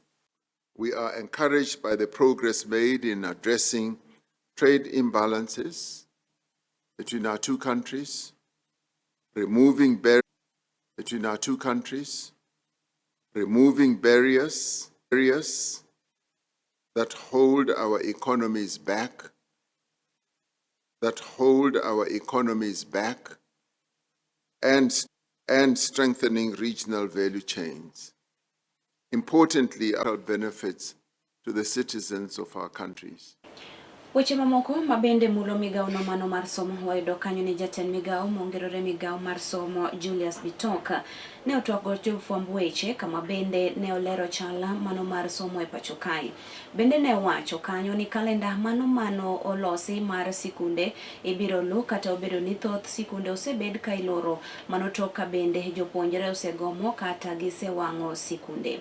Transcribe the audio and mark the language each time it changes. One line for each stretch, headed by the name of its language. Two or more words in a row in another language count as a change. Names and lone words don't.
English: We are encouraged by the progress made in addressing trade imbalances between our two countries, removing barriers that hold our economies back, and strengthening regional value chains. Importantly, our benefits to the citizens of our countries.
Luo (Kenya and Tanzania): Weche mamoko mabende mulo migao no mano mar somo. Wayudo kanyo ni jatend migao mongerore migao mar somo Julius Bitoka ne otwako jofwamb weche, kama bende ne olero chala mano mar somo e pacho kae. Bende ne wacho kanyo ni kalenda mano olosi mar sikunde ibiro lu, kata obedo ni thoth sikunde osebed ka iloro, mano toka bende jopuonjre osegomo kata gisewang'o sikunde.